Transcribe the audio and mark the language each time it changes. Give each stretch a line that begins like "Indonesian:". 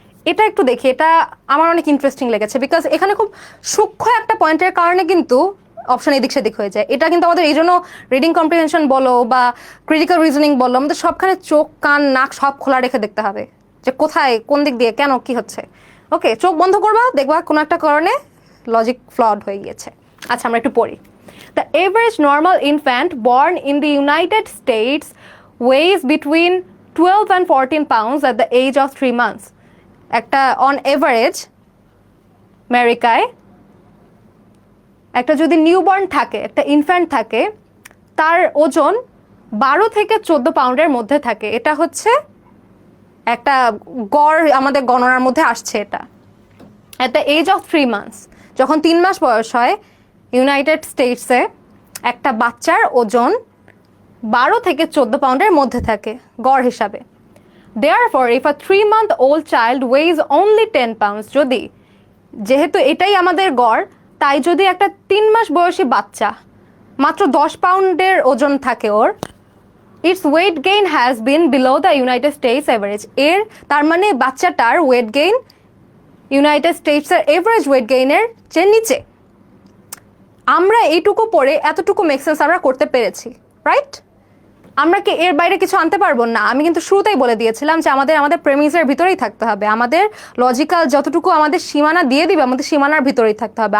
Bangla: এটা একটু দেখি, এটা আমার অনেক ইন্টারেস্টিং লেগেছে, বিকজ এখানে খুব সূক্ষ্ম একটা পয়েন্টের কারণে কিন্তু অপশন এদিক সেদিক হয়ে যায়। এটা কিন্তু আমাদের এই জন্য রিডিং কম্প্রিহেনশন বলো বা ক্রিটিক্যাল রিজনিং বলো, আমাদের সবখানে চোখ কান নাক সব খোলা রেখে দেখতে হবে যে কোথায় কোন দিক দিয়ে কেন কি হচ্ছে। ওকে, চোখ বন্ধ করবা, দেখবা কোনো একটা কারণে লজিক ফ্লড হয়ে গিয়েছে। আচ্ছা আমরা একটু পড়ি।
English: The average normal infant born in the United States weighs between 12 and 14 pounds at the age of 3 months.
Bangla: একটা অন এভারেজ আমেরিকায় একটা যদি নিউবর্ন থাকে, একটা ইনফ্যান্ট থাকে, তার ওজন 12 থেকে 14 পাউন্ডের মধ্যে থাকে। এটা হচ্ছে একটা গড় আমাদের গণনার মধ্যে আসছে। এটা
English: at the age of 3 months,
Bangla: যখন 3 মাস বয়স হয় ইউনাইটেড স্টেটসে একটা বাচ্চার ওজন 12 থেকে 14 পাউন্ডের মধ্যে থাকে গড় হিসাবে।
English: Therefore, if a 3-month-old child weighs only 10 pounds,
Bangla: যদি যেহেতু এটাই আমাদের গড়, তাই যদি একটা 3 মাস বয়সী বাচ্চা মাত্র 10 পাউন্ডের ওজন থাকে ওর,
English: its weight gain has been below the United States average.
Bangla: তার মানে বাচ্চাটার weight gain United স্টেটসের average wait গেইনের চেয়ে নিচে। আমরা এইটুকু পড়ে এতটুকু মেক সেন্স আমরা করতে পেরেছি, রাইট? আমরা কি এর বাইরে কিছু আনতে পারবো না? আমি কিন্তু শুরুতেই বলে দিয়েছিলাম যে আমাদের প্রেমিসের ভিতরেই থাকতে হবে, আমাদের লজিক্যাল যতটুকু আমাদের সীমানা দিয়ে দিবে আমাদের সীমানার ভিতরেই থাকতে হবে।